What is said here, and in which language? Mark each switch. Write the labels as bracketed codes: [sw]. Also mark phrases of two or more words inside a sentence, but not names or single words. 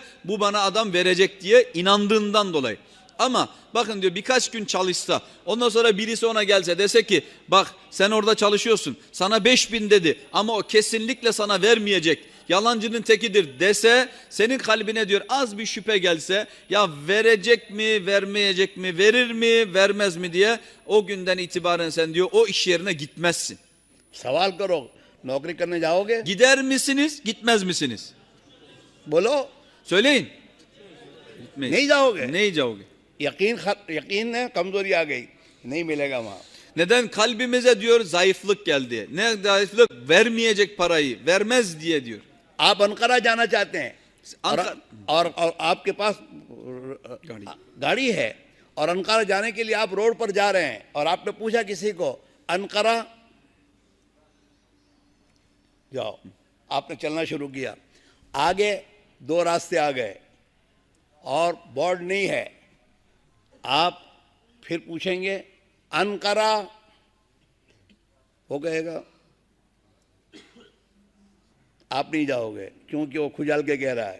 [tr] Bu bana adam verecek diye inandığından dolayı. Ama bakın diyor birkaç gün çalışsa, ondan sonra birisi ona gelse dese ki bak sen orada çalışıyorsun, sana 5.000 dedi ama o kesinlikle sana vermeyecek, yalancının tekidir dese, senin kalbine diyor az bir şüphe gelse, ya verecek mi vermeyecek mi, verir mi vermez mi diye, o günden itibaren sen diyor o iş yerine gitmezsin. [hi] सवाल करो, नौकरी करने जाओगे? [tr] Gider misiniz, gitmez misiniz? [hi] बोलो, [tr] Söyleyin. Gitmeyiz. [hi] नहीं जाओगे? Neyi जाओगे? यकीन है कमजोरी आ गई, नहीं मिलेगा वहां। [tr] Neden? Kalbimize diyor zayıflık geldi. Ne zayıflık? Vermeyecek parayı, vermez diye diyor. [hi] आप अनकरा जाना चाहते हैं और आपके पास गाड़ी है और अनकरा जाने के लिए आप रोड पर जा रहे हैं और आपने पूछा किसी को अनकरा जाओ, आपने चलना शुरू किया, आगे 2 रास्ते आ गए और बोर्ड नहीं है, आप फिर पूछेंगे अनकरा, वो कहेगा आप नहीं जाओगे क्योंकि वो खुजाल के कह रहा है।